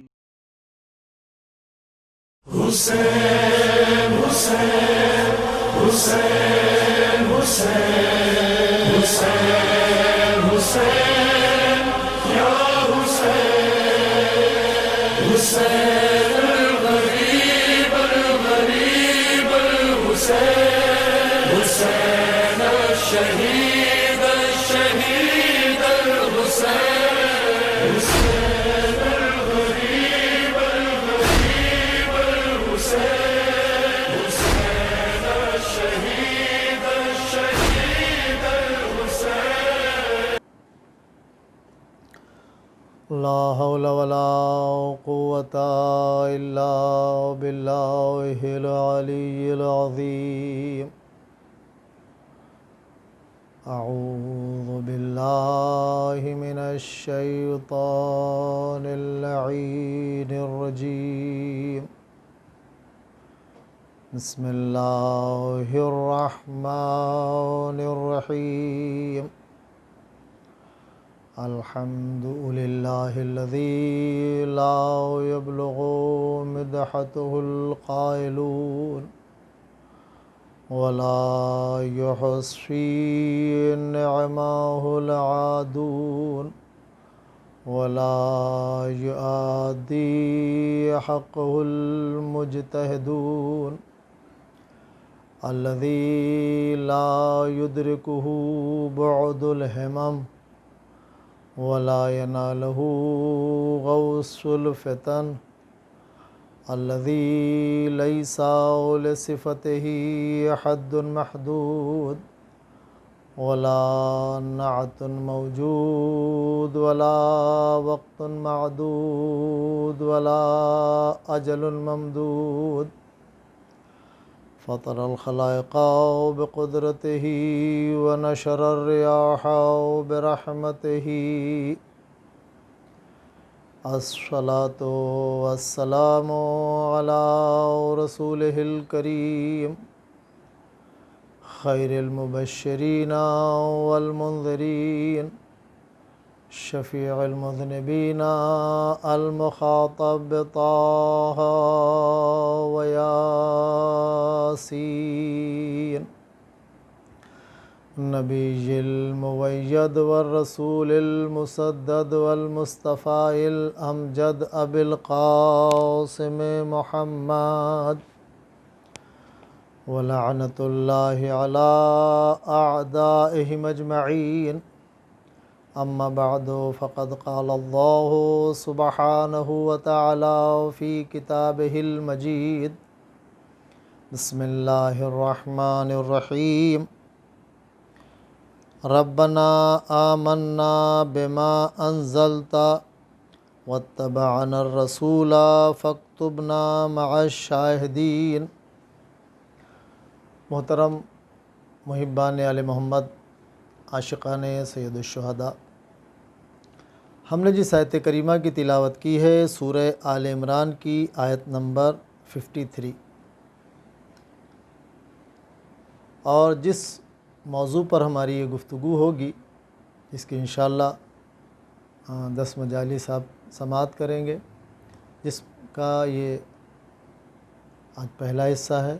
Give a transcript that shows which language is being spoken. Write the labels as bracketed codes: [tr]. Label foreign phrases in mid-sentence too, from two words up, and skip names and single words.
[ar] حسين حسين حسين حسين حسين حسين يا حسين حسين الغريب الغريب الحسين حسين الشهيد الشهيد الحسين حسين الغريب الغريب الحسين حسين الشهيد الشهيد الحسين. لا حول ولا قوة إلا بالله العلي العظيم. أعوذ بالله من الشيطان اللعين الرجيم. بسم الله الرحمن الرحيم. الحمد لله الذي لا يبلغ مدحته القائلون ولا يحصي نعمه العادون ولا يؤدي حقه المجتهدون. الذي لا يدركه بعد الهمم ولا يناله غوص الفطن. الذي ليس لصفته حد محدود ولا نعت موجود ولا وقت معدود ولا أجل ممدود. فطر الخلائق بقدرته ونشر الرياح برحمته. الصلاة والسلام على رسوله الكريم, خير المبشرين والمنذرين، شفيع المذنبين المخاطب بطه ويس. النبي المؤيد والرسول المسدد والمصطفى الأمجد أبي القاسم محمد ولعنة الله على أعدائهم أجمعين. أما بعد فقد قال الله سبحانه وتعالى في كتابه المجيد. بسم الله الرحمن الرحيم. ربنا آمنا بما أنزلت واتبعنا الرسول فاكتبنا مع الشاهدين. [ur] محترم محبان آل محمد، عاشقان [ar] سيد الشهداء, [ur] ہم نے جس آیت کریمہ کی تلاوت کی ہے سورہ آل عمران کی آیت نمبر 53, اور جس موضوع پر ہماری یہ گفتگو ہوگی اس کی ان شاءاللہ 10 مجالس آپ سماعت کریں گے، جس کا یہ آج پہلا حصہ ہے.